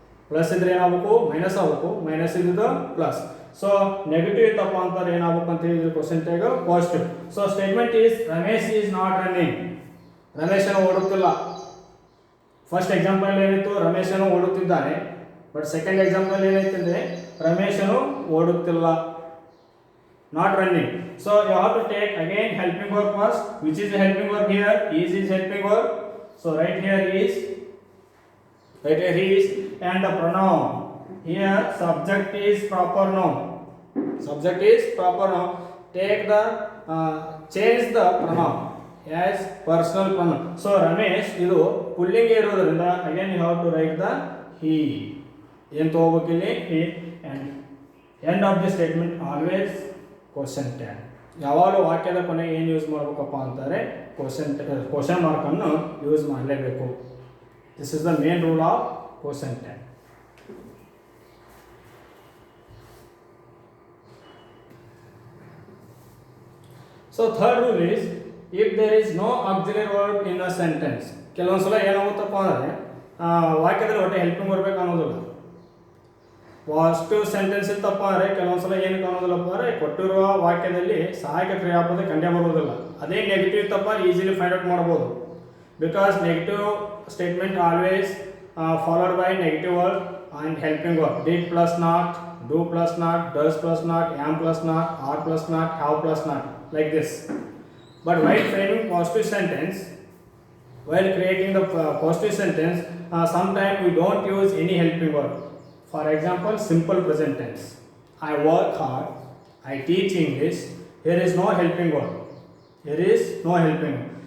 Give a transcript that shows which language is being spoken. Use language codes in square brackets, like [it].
[kn] Plus ಇದ್ರೆ ಏನಾಗಬೇಕು minus ಆಗಬೇಕು, ಮೈನಸ್ ಇದ್ರೆ ಪ್ಲಸ್. ಸೊ ನೆಗೆಟಿವ್ ಇತ್ತಪ್ಪ ಅಂತಾರೆ ಏನಾಗಬೇಕು ಅಂತ ಹೇಳಿದ್ರೆ question tag positive. [en] So statement is Ramesh is not running. [kn] ರಮೇಶನು ಓಡುತ್ತಿಲ್ಲ. First example ಏನಿತ್ತು ರಮೇಶನು ಓಡುತ್ತಿದ್ದಾನೆ. ಬಟ್ ಸೆಕೆಂಡ್ ಎಕ್ಸಾಂಪಲ್ ಏನೈತೆ ಅಂದರೆ ರಮೇಶನು ಓಡುತ್ತಿಲ್ಲ, [en] not running. So you have to take again helping verb first. Which is the helping verb here? Is helping verb. So right here is, right here is, and the pronoun here subject is proper noun. Subject is proper noun. Take the change the pronoun as personal pronoun. So Ramesh [kn] idu pullinge irodrinda [en] again you have to write the he. [kn] ಏನು ತಗೋಬೇಕಿಲ್ಲಿ he, [en] and end of the statement always [kn] question tag. ಯಾವಾಗಲೂ ವಾಕ್ಯದ ಕೊನೆಗೆ ಏನು use ಮಾಡಬೇಕಪ್ಪ ಅಂತಾರೆ question ಮಾರ್ಕನ್ನು use ಮಾಡಲೇಬೇಕು. [en] This is the main rule of question tag. So third rule is if there is no auxiliary verb in a sentence. [kn] ಕೆಲವೊಂದ್ಸಲ ಏನಾಗುತ್ತಪ್ಪ ಅಂದರೆ ವಾಕ್ಯದಲ್ಲಿ ಒಟ್ಟೆ ಹೆಲ್ಪಿಂಗ್ ಬರ್ಬೇಕು ಅನ್ನೋದಿಲ್ಲ. ಪಾಸಿಟಿವ್ ಸೆಂಟೆನ್ಸ್ ಇತ್ತಪ್ಪ ಅಂದರೆ ಕೆಲವೊಂದ್ಸಲ ಏನು ಕಾಣೋದಿಲ್ಲಪ್ಪ ಅಂದರೆ ಕೊಟ್ಟಿರುವ ವಾಕ್ಯದಲ್ಲಿ ಸಹಾಯಕ ಕ್ರಿಯಾಪದ ಕಂಡೇ ಬರೋದಿಲ್ಲ. ಅದೇ ನೆಗೆಟಿವ್ ಇತ್ತಪ್ಪ [en] Easily find out ಮಾಡ್ಬೋದು. Because negative statement always followed by negative word and helping word. Did plus not, do plus not, does plus not, am plus not, are plus not, have plus not, like this. But while framing positive sentence, while creating the positive sentence, sometimes we don't use any helping word. For example, simple present tense. I work hard, I teach English. Here is no helping word. Here is no helping word.